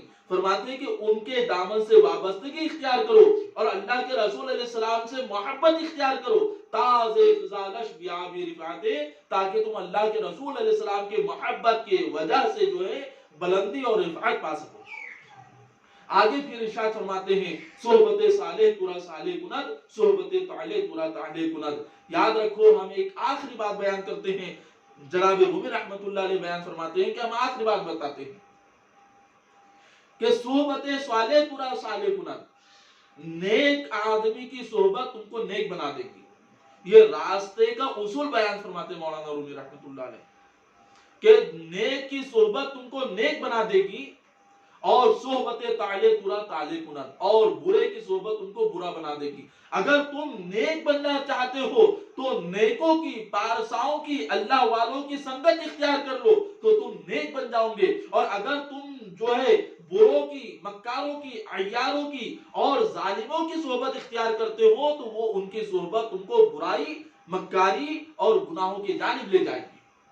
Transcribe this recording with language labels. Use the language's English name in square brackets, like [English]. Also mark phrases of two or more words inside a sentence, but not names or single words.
[Urdu] فرماتے ہیں کہ ان کے دامن سے وابستگی اختیار کرو اور اللہ کے رسول علیہ السلام سے محبت اختیار کرو تاکہ تم اللہ کے رسول علیہ السلام کی محبت کی وجہ سے جو ہے بلندی اور رفعت پا سکو۔ آگے پھر ارشاد فرماتے ہیں [Persian] صحبت صالح ترا صالح کند، صحبت طالح ترا طالح کند۔ [Urdu] یاد رکھو ہم ایک آخری بات بیان کرتے ہیں، جناب رومی رحمت اللہ علیہ بیان فرماتے ہیں کہ ہم آخری بات بتاتے ہیں کہ [Persian] صحبت صالح ترا صالح کند، [Urdu] نیک آدمی کی صحبت تم کو نیک بنا دے گی۔ یہ راستے کا اصول بیان فرماتے ہیں مولانا رومی رحمت اللہ علیہ کہ نیک کی صحبت تم کو نیک بنا دے گی، اور [Persian] صحبت طالح ترا طالح کند، [Urdu] اور برے کی صحبت تم کو برا بنا دے گی۔ اگر تم نیک بننا چاہتے ہو تو نیکوں کی، پارساؤں کی، اللہ والوں کی سنگت اختیار کر لو تو تم نیک بن جاؤ گے، اور اگر تم جو ہے بروں کی، مکاروں کی، عیاروں کی اور ظالموں کی صحبت اختیار کرتے ہو تو وہ ان کی صحبت تم کو برائی، مکاری اور گناہوں کی جانب لے جائے گی۔